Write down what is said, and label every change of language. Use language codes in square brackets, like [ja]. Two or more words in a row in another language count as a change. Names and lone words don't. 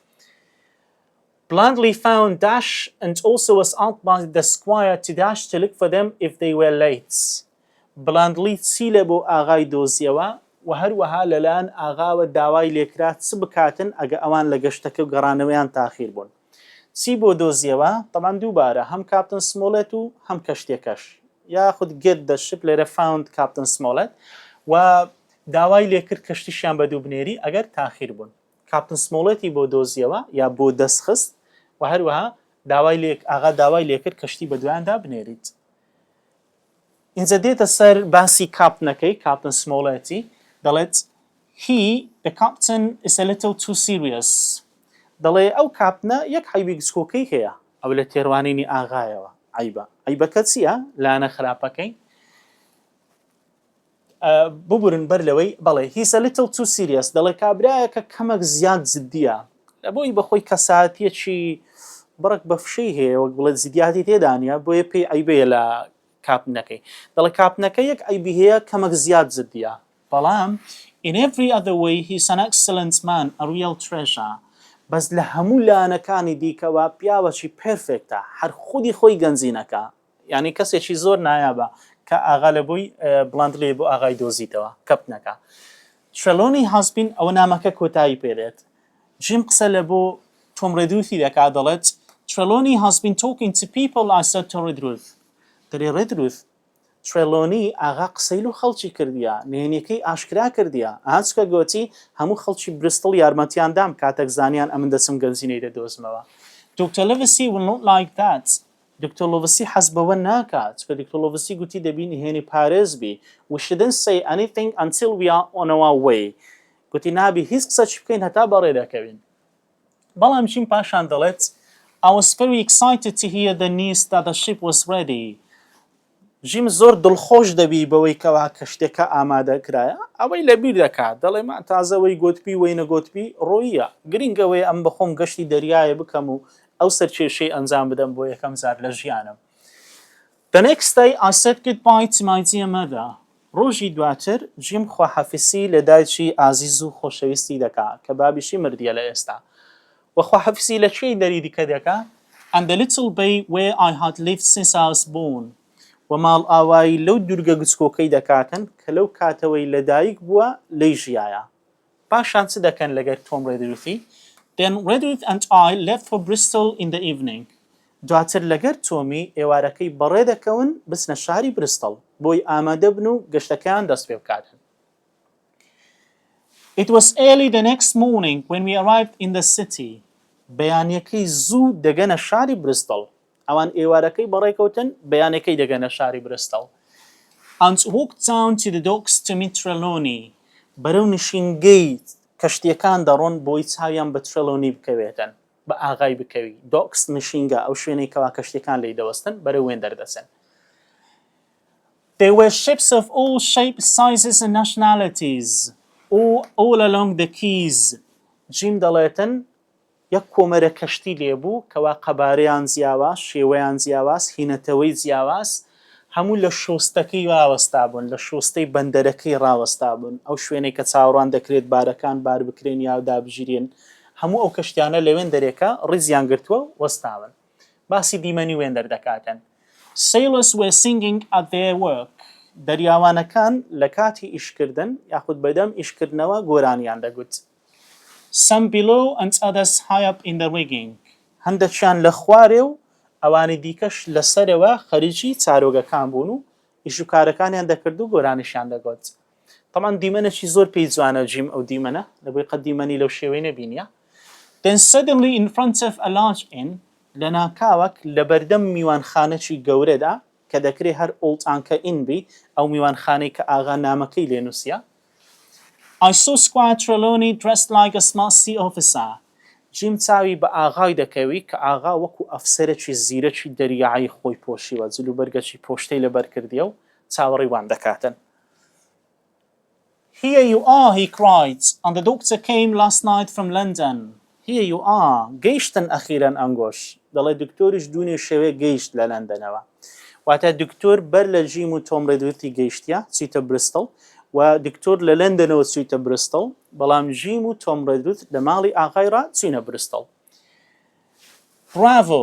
[en] Blandly found Dash and also was out by the squire to Dash to look for them if they were late. [ckb] Blandly چی لە بۆ ئاغای دۆزیەوە و هەروەها لەلایەن ئاغاوە داوای لێکرات چ بکاتن ئەگە ئەوان لە گەشتەکە و گەڕانەوەیان تاخیر بوون. چی بۆ دۆزیەوە؟ طبعا دووبارە هەم کاپتن سمۆلێت و هەم کەشتێکەش، یاخود [en] get the ship [ckb] لێرە [en] found Captain Smollett [ckb] و داوای لێکرد کەشتیشیان بەدوو بنێری ئەگەر تاخیر بوون. کاپتن سمۆڵەتی بۆ دۆزیەوە یا بۆ دەستخست و هەروەها ئاغا داوای لێکرد کەشتی بە دوایاندا بنێریت. اینجا دێتە سەر باسی کاپتنەکەی کاپتن سمۆڵەتی دەڵێت [en] the captain is a little too serious. [ckb] دەڵێ ئەو کاپتنە یەک عیبی گچکۆکەی هەیە ئەو لە تێڕوانینی ئاغایەوە عیبەکە چییە لانە خراپەکەی ببورن بەر لەوەی بەڵێ [en] he's a little too serious [ckb] دەڵێ کابرایەکە کەمەک زیاد جددیە لە بۆی بەخۆی کەساتیەکی بڕک بە فشەی هەیە وەک بڵێت زیدیاتی تێدانە بۆیە پێی عیبەیە لە کاپتنەکەی دەڵێ کاپتنەکە یەک عیبی هەیە کەمەک زیاد جددیە بەڵام [en] in every other way he's an excellent man a real treasure [ckb] بەس لە هەموو لایەنەکانی دیکەوە پیاوەکی پێرفێکتە هەر خودی خۆی گەنجینەکە یعنی کەسێکی زۆر نایابە کە ئاغا لە بۆی بڵاندڵێ بۆ ئاغای دۆزیتەوە کەپتنەکە ترێلۆنی هازبین ئەوە نامەکە کۆتایی پێدێت جیم قسە لە بۆ تۆم ڕێدروثی دەکا دەڵێت ترێلۆنی [en] has been talking to people I said to Redruth [ckb] دەڵێ ڕێدروث ترێلۆنی ئاغا قسەی لە خەڵکی کردیە نهێنیەکەی ئاشکرا کردیە ئاچکە گوتی هەموو خەڵکی بریستڵ یارمەتیاندام کاتێک زانیان ئەمن دەچم گەنجینەی دەدۆزمەوە دکتۆر لڤسی [en] will not like that [ckb] دکتۆر لڤسی حەز بەوە ناکات کە دکتۆر لڤسی گوتی دەبی نهێنی پارێز بی [en] we shouldn't say anything until we are on our way [ckb] گوتی نابی هیچ قسەچی بکەین هەتا بەڕێ دەکەوین بەڵام چین پاشان دەڵێت [en] I was very excited to hear the news that the ship was ready [ckb] ژیم زۆر دڵخۆش دەبی بەوەی کەوا کەشتێکە ئامادە کرایە ئەوەی لەبیر دەکات دەڵێ ما تازەوەی گوتبی وەی نەگوتبی ڕۆیە گرنگەوەی ئەم بەخۆم گەشتی دەریایە بکەم و ئەو سەرکێشەی ئەنجام بدەم بۆ یەکەم جار لە ژیانم [en] The next day I said goodbye to my dear mother [ckb] ڕۆژی دواتر ژیم خواحەفیسی لە دایکی ئازیز و خۆشەویستی دەکا کە بابیشی مردیە لە ئێستا و خواحەفیسی لە کوێی دەری دیکە دەکا [en] and the little bay where I had lived since I was born [ckb] و ماڵ ئاوایی لەو دوورگە گچکۆکەی دەکاتن کە لەو کاتەوەی لەدایک بووە لەی ژیایە پاشان چ دەکەن لەگەر تۆم ڕێدروثی [en] Then Redruth and I left for Bristol in the evening [ckb] دواتر لەگەر تۆمی ئێوارەکەی بەڕێ دەکەون بچنە شاری بریستڵ بۆی ئامادە بن و گەشتەکەیان دەست پێ بکاتن [en] It was early the next morning when we arrived in the city [ckb] بەیانیەکەی زوو دەگەنە شاری بریستڵ ئەوان ئێوارەکەی بەڕێکەوتن بەیانەکەی دەگەنە شاری بریستڵ [en] and walked down to the docks to meet Trelawney [ckb] بەرەو نشینگەی کەشتیەکان دەڕۆن بۆی چاویان بە ترێلۆنی بکەوێتن بە ئاغای بکەوی دۆکس نشینگە ئەو شوێنەی کەوا کەشتیەکان لی دەوەستن بەرەو وێن دەردەچن [en] There were ships of all shapes, sizes and nationalities all along the quays [ckb] جیم دەڵێتن یەک کۆمەرە کەشتی لێبوو کەوا قەبارەیان جیاواز شێوەیان جیاواز هینەتەوەی جیاواز هەموو لە شۆستەکەی ڕاوەستا بوون لە شۆستەی بەندەرەکەی ڕاوەستا بوون ئەو شوێنەی کە چاوەڕوان دەکرێت بارەکان بار بکرێن یا دابژیرێن هەموو ئەو کەشتیانە لەوێن دەرێکە ڕیزیان گرتووە و وەستاون باسی دیمەنی وێن دەردەکاتن [en] Sailors were singing at their work [ckb] دەریاوانەکان لە کاتی ئیشکردن یاخود بەدەم ئیشکردنەوە گۆرانیان دەگوت [en] Some below and others high up in the rigging [ckb] هەندێکیان لە خوارێ و ئەوانی دیکەش لەسەرەوە خەریکی چارۆگەکان بوون و ئیشوکارەکانیان دەکرد و گۆرانیشیان دەگوت تەمان دیمەنێکی زۆر پێی جوانە جیم ئەو دیمەنە لەبۆی قەت دیمەنی لەو شێوەی نەبینیە [en] Then suddenly in front of a large inn [ckb] لە ناکاوەک لە بەردەم میوانخانەی گەورەدا کە دەکرێت هەر ئۆڵتانکە ئین بی ئەو میوانخانەی کە ئاغا نامەکەی لێ نووسیە [en] I saw Squire Trelawney dressed like a smart sea officer [ckb] جیم چاوی بە ئاغای دەکەوی کە ئاغا وەکو ئەفسەرێکی زیرەکی دەریایی خۆی پۆشیوە جلو بەرگەکی پۆشتەی لەبەر کردیە و چاوەڕێی وان دەکاتن [en] Here you are, he cried, and the doctor came last night from London. Here you are, [ckb] گەیشتن ئەخیرەن ئەنگۆش دەڵێ دکتۆریش دوونێ شەوێ گەیشت لە لەندەنەوە واتە دکتۆر بەر لە ژیم و تۆم ڕێدروتی گەیشتیە چیتە بریستڵ و دکتۆر لە لەندەنەوە چوویتە بریستڵ بەڵام ژیم و تۆم ڕێدروت لە ماڵی ئاغایڕا چوینە بریستڵ Bravo!